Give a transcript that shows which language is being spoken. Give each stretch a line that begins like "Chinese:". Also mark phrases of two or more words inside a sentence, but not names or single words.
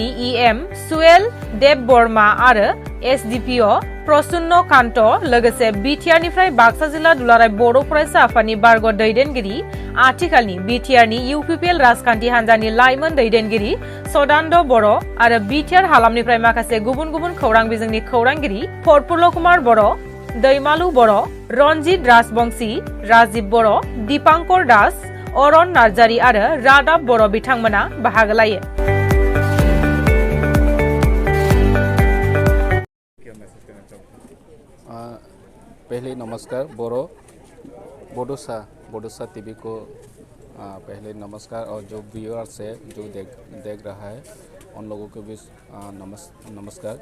Bodo: EM सुएल देब बर्मा आरो SDPO प्रसन्न कान्त, लोगोसे बिटिआरनिफ्राय बाक्सा जिल्ला दुलाराय बर' फरायसा आफादनि बारग' दैदेनगिरि, आथिखालनि बिटिआरनि UPPL राजखान्थि हान्जानि लाइमोन दैदेनगिरि सदानन्द बर' आरो बिटिआर हालामनिफ्राय माखासे गुबुन गुबुन खौरां बिजोंनि खौरांगिरि प्रफुल्ल कुमार बर', दैमालु बर', रन्जित राजबंशी, राजीव बर', दीपांकर दास, अरन नार्जारी आरो रादाब बर' बिथांमोना बाहागो लायो।
Hindi: पहले नमस्कार बोडोसा टीवी को पहले नमस्कार, और जो व्यूअर्स है जो देख रहा है उन लोगों को भी नमस्कार।